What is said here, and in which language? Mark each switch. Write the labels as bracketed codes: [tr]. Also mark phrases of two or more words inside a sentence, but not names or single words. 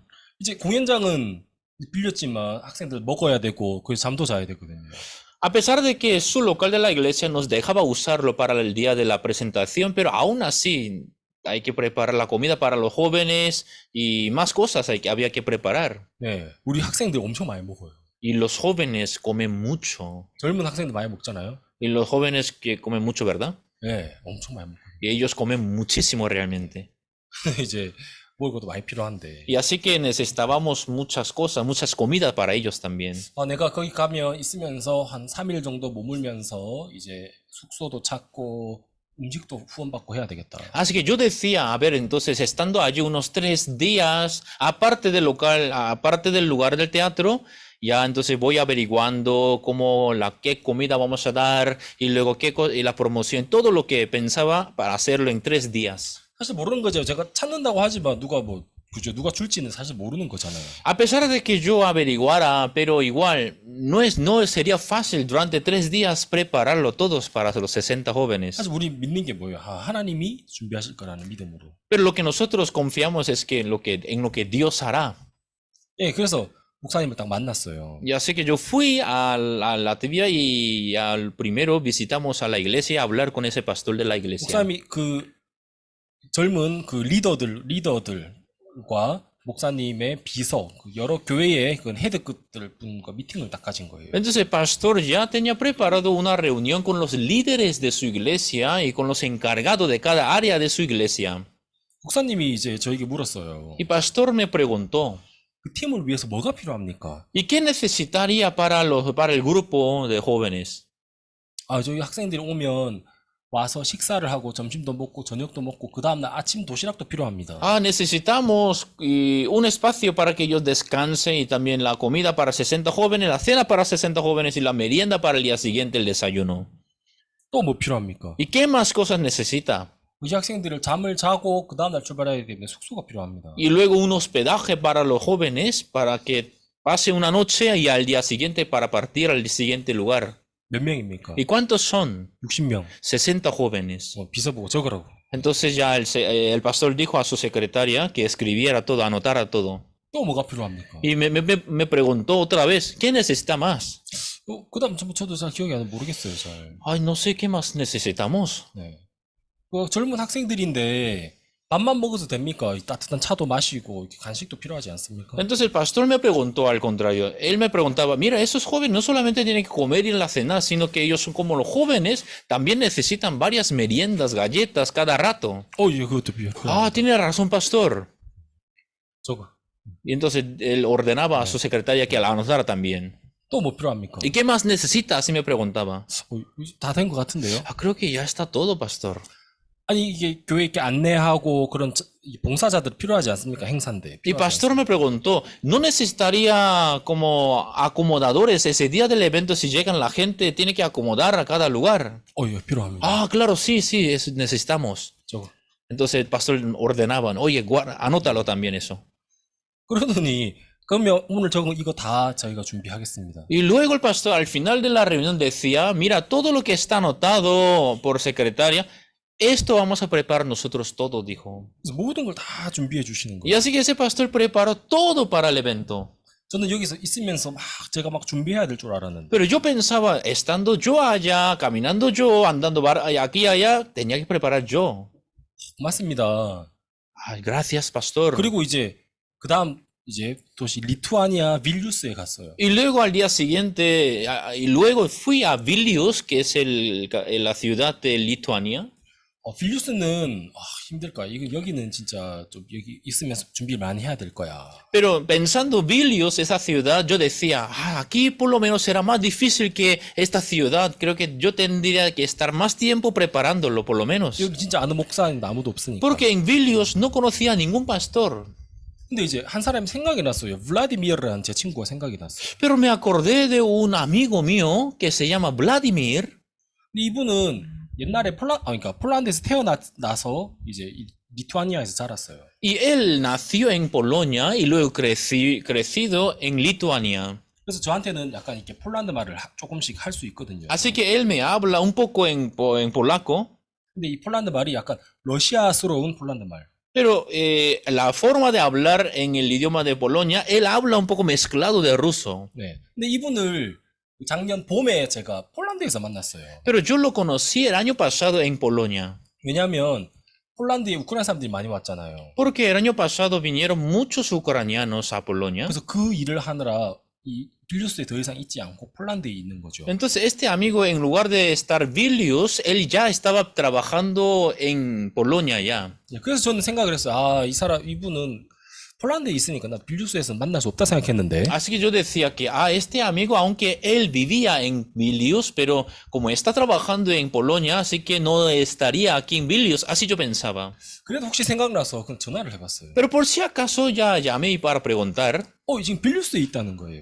[ko] 이제 공연장은 빌렸지만 학생들 먹어야 되고 거기서 잠도 자야 되거든요. [es] A pesar de que su local de la iglesia nos dejaba usarlo para el día de la presentación, pero aún así hay que preparar la comida para los jóvenes y más cosas había que preparar. [ko] 네, 우리 학생들 엄청 많이 먹어요. [es] Y los jóvenes comen mucho. [ko] 젊은 학생들 많이 먹잖아요. [es] Y los jóvenes que comen mucho, ¿verdad? [ko] 네, 엄청 많이 먹어요. [es] Y ellos comen muchísimo realmente. [ko] 이제 먹을 것도 많이 필요한데. [es] Y así que necesitábamos muchas cosas, muchas comidas para ellos también. [ko] 내가 거기 가면 있으면서 한 3일 정도 머물면서 이제 숙소도 찾고 음식도 후원받고 해야 되겠다. [es] Así que yo decía, a ver, entonces estando allí unos 3 días, aparte del local, aparte del lugar del teatro, ya entonces voy averiguando qué comida vamos a dar y luego y la promoción, todo lo que pensaba para hacerlo en 3 días. [ko] 사실 모르는 거죠. 제가 찾는다고 하지만 그죠? 누가 줄지는 사실 모르는 거잖아요. [es] A pesar de que yo averiguara, pero igual no sería fácil durante 3 días prepararlo todos para los 60 jóvenes. [ko] 사실 우리 믿는 게 뭐예요? 하나님이 준비하실 거라는 믿음으로. [es] Pero lo que nosotros confiamos es que en lo que Dios hará. [ko] 예, 그래서 목사님을 딱 만났어요. [es] Y así que yo fui a Latvia y al primero visitamos a la iglesia a hablar con ese pastor de la iglesia. [ko] 목사님이 그 젊은 그 리더들과 목사님의 비서, 여러 교회의 그 헤드급들 분과 미팅을 딱 가진 거예요. [es] Entonces el pastor ya tenía preparado una reunión con los líderes de su iglesia y con los encargados de cada área de su iglesia. [ko] 목사님이 이제 저에게 물었어요. [es] Y pastor me preguntó, [ko] 그 팀을 위해서 뭐가 필요합니까? [es] ¿y qué necesitaría para el grupo de jóvenes? [ko] 저희 학생들이 오면 와서 식사를 하고 점심도 먹고 저녁도 먹고 그 다음날 아침 도시락도 필요합니다. [es] Ah, necesitamos un espacio para que ellos descansen y también la comida para 60 jóvenes, la cena para 60 jóvenes y la merienda para el día siguiente, el desayuno. [ko] 또 뭐 필요합니까? [es] ¿Y qué más cosas necesita? [ko] 이 학생들을 잠을 자고 그 다음날 출발해야 되기 때문에 숙소가 필요합니다. [es] Y luego un hospedaje para los jóvenes para que pase una noche y al día siguiente para partir al siguiente lugar. [ko] 몇 명입니까? [es] ¿Y cuántos son? [ko] 60명. [es] 60 jóvenes. [ko] 비서 보고 적으라고. [es] Entonces ya el pastor dijo a su secretaria que escribiera todo, anotara todo. [ko] 또 뭐가 필요합니까? [es] Y me preguntó otra vez, ¿qué necesita más? [ko] 그 다음 저도 잘 기억이 안 나요. 모르겠어요, 잘. [es] Ay, no sé qué más necesitamos. [ko] 네. 그 젊은 학생들인데 밥만 먹어도 됩니까? 이 따뜻한 차도 마시고 이렇게 간식도 필요하지 않습니까? [es] Entonces el pastor me preguntó al contrario. Él me preguntaba, mira, esos jóvenes no solamente tienen que comer y la cena, sino que ellos son como los jóvenes, también necesitan varias meriendas, galletas cada rato. [ko] 예, 그것도 필요해요. [es] Ah, tiene razón, pastor. [ko] 저거. [es] Y entonces él ordenaba a su secretaria que la anotara también. [ko] 또 뭐 필요합니까? [es] ¿Y qué más necesita? Así me preguntaba. [ko] 다 된 것 같은데요? [es] Ah, creo que ya está todo, pastor. [ko] 아니 이게 교회 이렇게 안내하고 그런 이 봉사자들 필요하지 않습니까? 행사인데. [es] Y [ko] 필요하지 [es] pastor me preguntó, ¿no necesitaría como acomodadores ese día del evento si llegan la gente, tiene que acomodar a cada lugar? [ko] 예, 필요합니다. [es] Ah, claro, sí, sí, eso necesitamos. [ko] 저거. [es] Entonces el pastor ordenaba, oye, anótalo también eso. [ko] 그러더니 그러면 오늘 적은 이거 다 저희가 준비하겠습니다. [es] Y luego el pastor al final de la reunión decía, mira, todo lo que está anotado por secretaria, esto vamos a preparar nosotros todo, dijo. [ko] 그래서 모든 걸 다 준비해 주시는 [es] Y [ko] 거예요. [es] así que ese pastor preparó todo para el evento. [ko] 저는 여기서 있으면서 제가 막 준비해야 될 줄 알았는데. [es] Pero yo pensaba, estando yo allá, caminando yo, andando aquí y allá, tenía que preparar yo. [ko] 맞습니다. [es] Ay, gracias, pastor. [ko] 그리고 이제 그다음 이제 도시 리투아니아 빌뉴스에 갔어요. [es] Y luego al día siguiente, y luego fui a Vilnius, que es la ciudad de Lituania. [ko] 빌뉴스는 힘들까? 이거 여기는 진짜 좀 여기 있으면서 준비를 많이 해야 될 거야. [es] Pero pensando Vilnius, esa ciudad, yo decía, aquí por lo menos será más difícil que esta ciudad. Creo que yo tendría que estar más tiempo preparándolo, por lo menos. [ko] 여기 진짜 아는 목사는 아무도 없으니까. [es] Porque en Vilnius no conocía a ningún pastor. [ko] 근데 이제 한 사람이 생각이 났어요. 블라디미르라는 제 친구가 생각이 났어요. [es] Pero me acordé de un amigo mío que se llama Vladimir. [ko] 근데 이분은 옛날에 그러니까 폴란드에서 태어나서 이제 리투아니아에서 자랐어요. [es] Y él nació en Polonia y luego crecido en Lituania. [ko] 그래서 저한테는 약간 이렇게 폴란드 말을 조금씩 할 수 있거든요. [es] Así que él me habla un poco en polaco. [ko] 근데 이 폴란드 말이 약간 러시아스러운 폴란드 말. [es] Pero la forma de hablar en el idioma de Polonia, él habla un poco mezclado de ruso. [ko] 네. 근데 이분을 작년 봄에 제가 폴란드에서 만났어요. [es] Pero yo lo conocí el año pasado en Polonia. [ko] 왜냐하면 폴란드에 우크라이나 사람들이 많이 왔잖아요. [es] Porque el año pasado vinieron muchos ucranianos a Polonia. [ko] 그래서 그 일을 하느라 이 빌뉴스에 더 이상 있지 않고 폴란드에 있는 거죠. [es] Entonces este amigo, en lugar de estar Vilnius, él ya estaba trabajando en Polonia ya. [ko] 그래서 저는 생각을 했어요. 이분은 폴란드에 있으니까 나 빌뉴스에서 만날 수 없다 생각했는데. [es] Así que yo decía que este amigo, aunque él vivía en Vilnius, pero como está trabajando en Polonia, así que no estaría aquí en Vilnius, así yo pensaba. [ko] 그래도 혹시 생각나서 그럼 전화를 해봤어요. [es] Pero por si acaso ya llamé para preguntar, [ko] 지금 빌뉴스에 있다는 거예요.